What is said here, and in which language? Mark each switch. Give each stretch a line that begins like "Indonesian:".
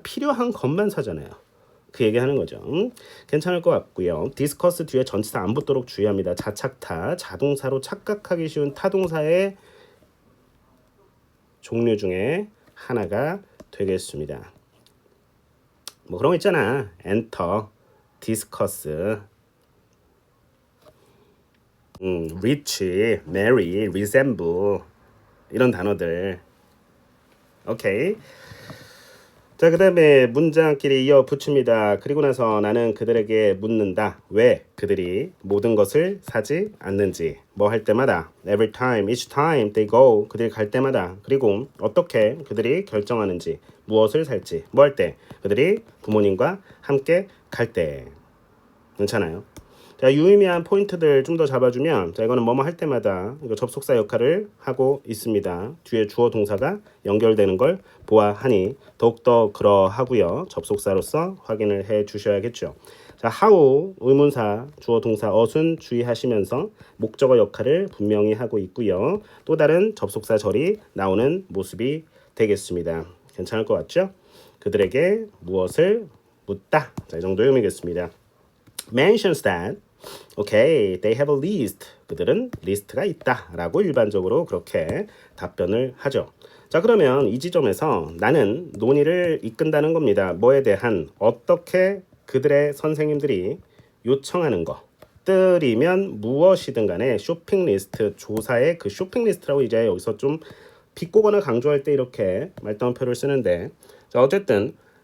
Korean: 필요한 것만 사잖아요. 그 얘기하는 거죠. 괜찮을 것 같고요. 디스커스 뒤에 전치사 안 붙도록 주의합니다. 자착타 자동사로 착각하기 쉬운 타동사의 종류 중에 하나가 되겠습니다. 뭐 그런 거 있잖아.
English: enter, discuss, rich, marry, resemble 이런 단어들.
Korean: 오케이. 자, 그 다음에 문장끼리 이어 붙입니다. 그리고 나서 나는 그들에게 묻는다. 왜 그들이 모든 것을 사지 않는지. 뭐 할 때마다.
English: Every time, each time they go.
Korean: 그들이 갈 때마다. 그리고 어떻게 그들이 결정하는지. 무엇을 살지. 뭐 할 때. 그들이 부모님과 함께 갈 때. 괜찮아요? 자, 유의미한 포인트들 좀 더 잡아주면 자 이거는 뭐뭐 할 때마다 이거 접속사 역할을 하고 있습니다. 뒤에 주어 동사가 연결되는 걸 보아하니 더욱더 그러하고요. 접속사로서 확인을 해 주셔야겠죠. 자, how 의문사 주어 동사 어순 주의하시면서 목적어 역할을 분명히 하고 있고요. 또 다른 접속사 절이 나오는 모습이 되겠습니다. 괜찮을 것 같죠? 그들에게 무엇을 묻다. 자, 이 정도의 의미겠습니다.
English: mentions that okay, they have a list.
Korean: 그들은 리스트가 있다 라고 일반적으로 그렇게 답변을 하죠. 자 그러면 이 지점에서 나는 논의를 이끈다는 겁니다. 뭐에 대한 어떻게 그들의 선생님들이 요청하는 것들이면 무엇이든 간에 쇼핑 리스트 조사의 그 쇼핑 리스트라고 이제 여기서 좀 비꼬거나 강조할 때 이렇게 말다운표를 쓰는데 자 어쨌든